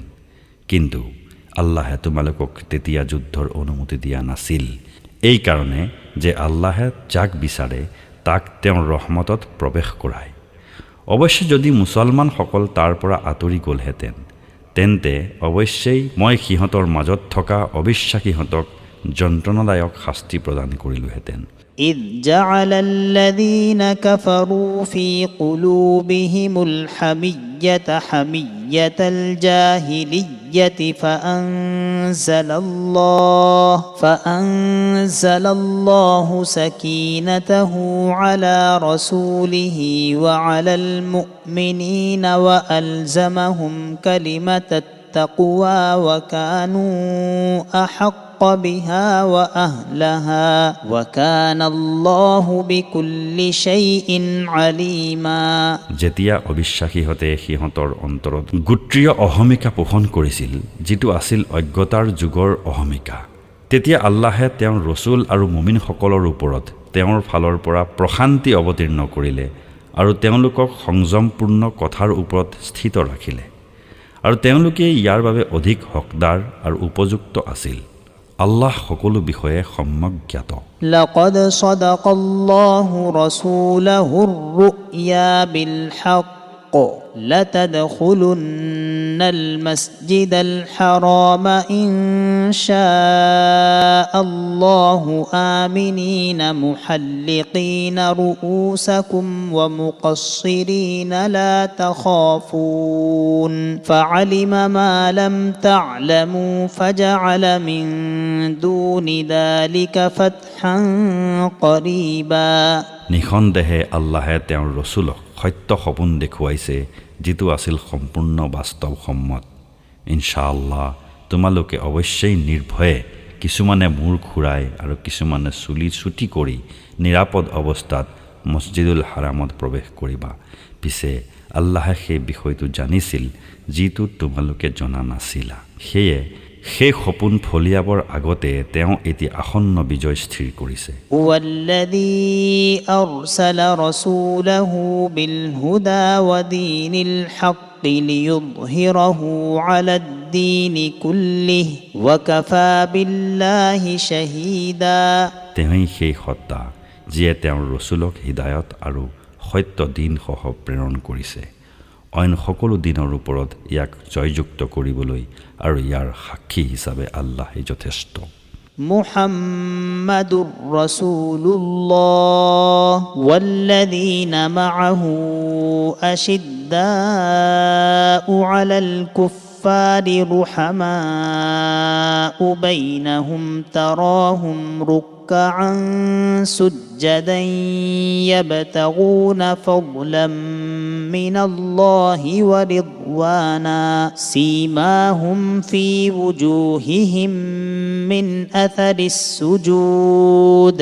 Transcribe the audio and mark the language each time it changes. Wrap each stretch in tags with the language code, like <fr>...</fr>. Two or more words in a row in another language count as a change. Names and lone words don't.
<as>কিন্তু আল্লাহে তোমালোকক তেতিয়া যুদ্ধৰ অনুমতি দিয়া নাছিল, এই কাৰণে যে আল্লাহে যাক বিচাৰে তাক তেওঁৰ ৰহমতত প্ৰৱেশ কৰায়। অৱশ্যে যদি মুছলমানসকল তাৰ পৰা আঁতৰি গ'লহেঁতেন, তেন্তে অৱশ্যেই মই সিহঁতৰ মাজত থকা অবিশ্বাসীহঁতক যন্ত্ৰণাদায়ক শাস্তি প্ৰদান কৰিলোহেঁতেন।</as> <ar>إذ جعل الذين كفروا في قلوبهم الحمية حمية الجاهلية فأنزل الله سكينته على رسوله وعلى المؤمنين وألزمهم كلمة التقوى وكانوا أحق بها وأهلها وكان الله بكل شيء عليما</ar> <as>যেতিয়া অবিশ্বাসীহঁতে সিহঁতৰ অন্তৰত গোত্ৰীয় অহমিকা পোষণ কৰিছিল, যিটো আছিল অজ্ঞতাৰ যুগৰ অহমিকা, তেতিয়া আল্লাহে তেওঁৰ ৰসুল আৰু মুমিনসকলৰ ওপৰত তেওঁৰ ফালৰ পৰা প্ৰশান্তি অৱতীৰ্ণ কৰিলে আৰু তেওঁলোকক সংযমপূৰ্ণ কথাৰ ওপৰত স্থিত ৰাখিলে, আৰু তেওঁলোকে ইয়াৰ বাবে অধিক হকদাৰ আৰু উপযুক্ত আছিল। আল্লাহ সকলো বিষয়ে সম্যক জ্ঞাত।</as> <ar>لقد صدق الله رسوله الرؤيا بالحق لتدخلن المسجد الحرام إن شاء الله آمنين محلقين رؤوسكم ومقصرين لا تخافون فعلم ما لم تعلموا فجعل من دون ذلك فتحا قريبا</ar> <as>নিঃসন্দেহে আল্লাহে তেওঁৰ ৰসুলক সত্য সপোন দেখুৱাইছে, যিটো আছিল সম্পূৰ্ণ বাস্তৱসন্মত। ইনশাআল্লাহ তোমালোকে অৱশ্যেই নিৰ্ভয়ে কিছুমানে মূৰ ঘূৰাই আৰু কিছুমানে চুলি চুটি কৰি নিৰাপদ অৱস্থাত মছজিদুল হাৰামত প্ৰৱেশ কৰিবা। পিছে আল্লাহে সেই বিষয়টো জানিছিল, যিটো তোমালোকে জনা নাছিলা। সেয়ে সেই সপোন ফলিয়াবৰ আগতে তেওঁ এতিয়া আসন্ন বিজয় স্থিৰ কৰিছে।</as> <ar>والذي أرسل رسوله بالهدى ودين الحق ليظهره على الدين كله وكفى بالله شهيدا</ar> <as>তেওঁই সেই সত্তা যিয়ে তেওঁৰ ৰসুলক হিদায়ত আৰু সত্য দিনসহ প্ৰেৰণ কৰিছে, অইন সকলো দিনৰ ওপৰত ইয়াক জয়যুক্ত কৰিবলৈ, আৰু ইয়াৰ সাক্ষী হিচাপে আল্লাহে যথেষ্ট।</as> <ar>محمد رسول الله والذين معه أشداء على الكفار رحماء بينهم تراهم ركعا سجدا يبتغون فضلا من الله ورضوانا سيماهم في وجوههم من أثر السجود</ar>